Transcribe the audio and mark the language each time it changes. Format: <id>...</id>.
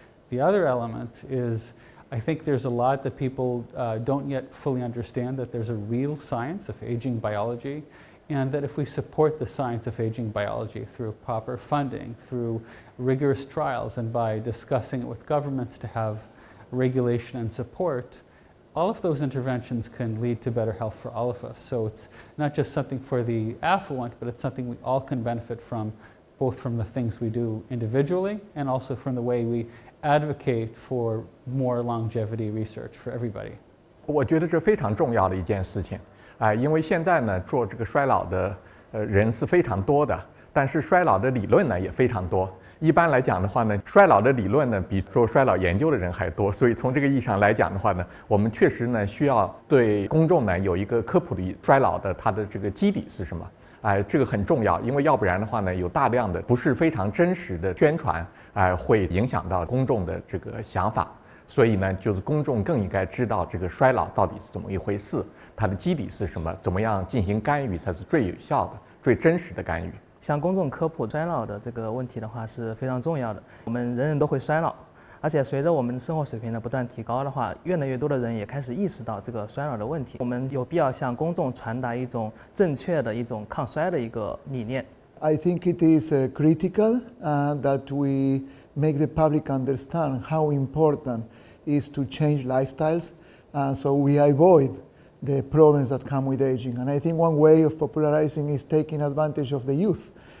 <en>The other element is I think there's a lot that people don't yet fully understand, that there's a real science of aging biology, and that if we support the science of aging biology through proper funding, through rigorous trials, and by discussing it with governments to have regulation and support, all of those interventions can lead to better health for all of us. So it's not just something for the affluent, but it's something we all can benefit from, both from the things we do individually and also from the way we advocate for more longevity research for everybody.</en> <zh>我觉得这非常重要的一件事情，因为现在呢做这个衰老的人是非常多的，但是衰老的理论呢也非常多。一般来讲的话呢，衰老的理论呢比做衰老研究的人还多，所以从这个意义上来讲的话呢，我们确实呢需要对公众呢有一个科普的衰老的它的这个基底是什么。这个很重要，因为要不然的话呢，有大量的不是非常真实的宣传，会影响到公众的这个想法。所以呢，就是公众更应该知道这个衰老到底是怎么一回事，它的基底是什么，怎么样进行干预才是最有效的、最真实的干预。向公众科普衰老的这个问题的话是非常重要的。我们人人都会衰老。而且随着我们的生活水平的不断提高的话，越来越多的人也开始意识到这个衰老的问题。我们有必要向公众传达一种正确的一种抗衰的一个理念。</zh> <en>I think it is critical that we make the public understand how important it is to change lifestyles, so we avoid the problems that come with aging. And I think one way of popularizing is taking advantage of the youth.</en>